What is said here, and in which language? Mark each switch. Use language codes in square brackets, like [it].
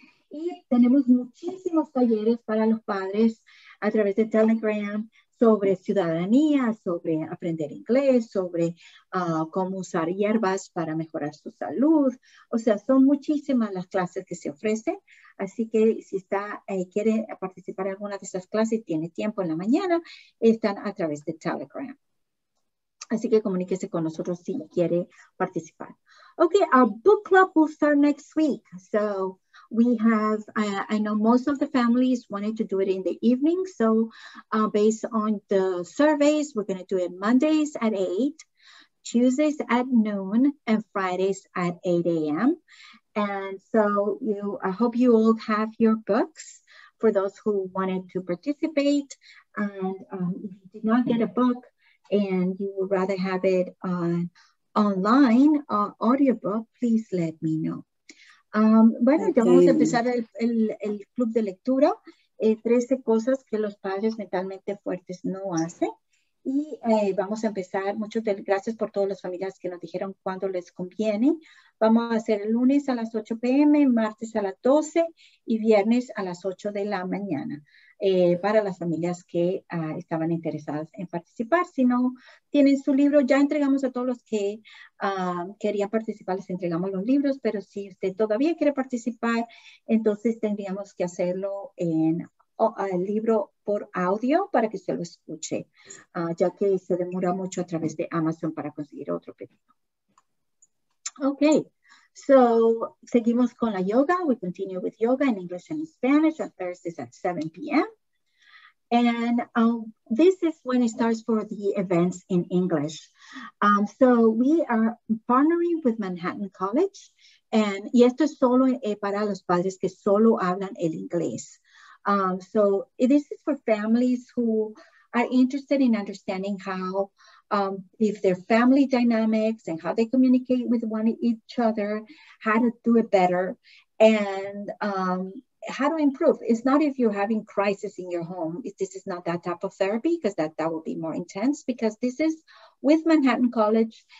[es] Y tenemos muchísimos talleres para los padres a través de Telegram sobre ciudadanía, sobre aprender inglés, sobre cómo usar hierbas para mejorar su salud. O sea, son muchísimas las clases que se ofrecen. Así que si quiere participar en alguna de esas clases, tiene tiempo en la mañana, están a través de Telegram. Así que comuníquese con nosotros si quiere participar. [en] Okay, our book club will start next week. So we have, I know most of the families wanted to do it in the evening. So based on the surveys, we're going to do it Mondays at 8, Tuesdays at noon, and Fridays at 8 a.m. And so I hope you all have your books for those who wanted to participate. And if you did not get a book, and you would rather have it online audiobook, please let me know. [es] Bueno, ya vamos a empezar el club de lectura. 13 cosas que los padres mentalmente fuertes no hacen. Y vamos a empezar, gracias por todas las familias que nos dijeron cuándo les conviene. Vamos a hacer el lunes a las 8 p.m., martes a las 12 y viernes a las 8 de la mañana para las familias que estaban interesadas en participar. Si no tienen su libro, ya entregamos a todos los que querían participar, les entregamos los libros, pero si usted todavía quiere participar, entonces tendríamos que hacerlo en el libro por audio para que se lo escuche, ya que se demora mucho a través de Amazon para conseguir otro pedido. [en] Okay, so [es] seguimos con la yoga. [en] We continue with yoga in English and Spanish on Thursdays at 7 p.m. And this is when it starts for the events in English. So we are partnering with Manhattan College, [es] y esto es solo para los padres que solo hablan el inglés. [en] So this is for families who are interested in understanding how, if their family dynamics and how they communicate with each other, how to do it better, and how to improve. It's not if you're having crisis in your home. This is not that type of therapy, because that will be more intense, because this is with Manhattan College.